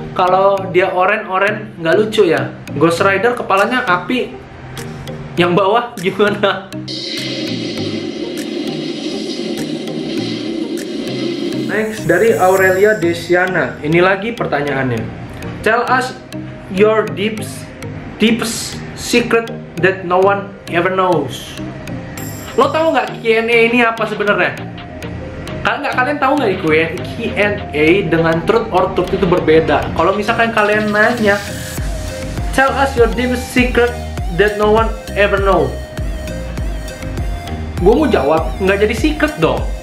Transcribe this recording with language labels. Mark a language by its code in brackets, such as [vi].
[id] Kalau dia oren nggak lucu ya. Ghost Rider kepalanya api, yang bawah gimana? Next, dari Aurelia Desiana. Ini lagi pertanyaannya. [en] Tell us your deepest secret that no one ever knows. [id] Lo tahu nggak Q&A ini apa sebenarnya? Kalian tahu nggak Q&A dengan truth or truth itu berbeda. Kalau misalkan kalian nanya, [en] tell us your deepest secret that no one ever know, [id] gue mau jawab nggak jadi secret dong.